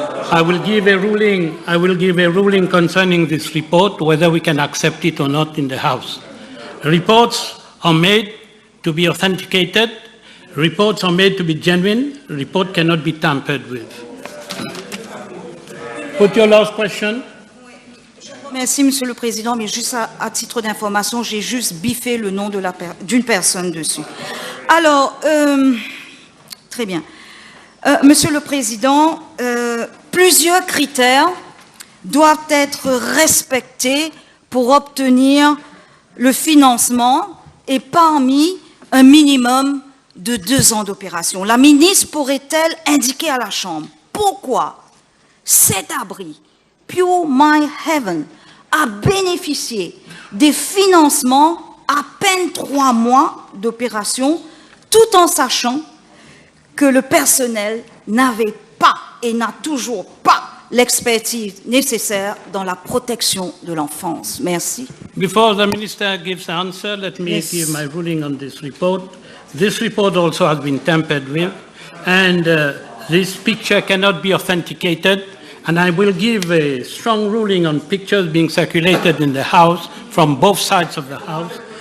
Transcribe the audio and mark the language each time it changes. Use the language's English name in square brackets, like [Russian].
[English] I will give a ruling concerning this report, whether we can accept it or not in the House. Reports are made to be authenticated. Reports are made to be genuine. A report cannot be tampered with. Put your last question. [French] Merci, Monsieur le Président, mais juste à titre d'information, j'ai juste biffé le nom d'une personne dessus. Alors, très bien. Monsieur le Président, plusieurs critères doivent être respectés pour obtenir le financement et parmi un minimum de 2 ans d'opération. La ministre pourrait-elle indiquer à la Chambre pourquoi cet abri, Pure My Heaven, a bénéficié des financements à peine 3 mois d'opération, tout en sachant que le personnel n'avait pas et n'a toujours pas l'expertise nécessaire dans la protection de l'enfance. Merci. [English] Before the Minister gives the answer, let me give my ruling on this report. This report also has been tampered with, and this picture cannot be authenticated, and I will give a strong ruling on pictures being circulated in the House from both sides of the House.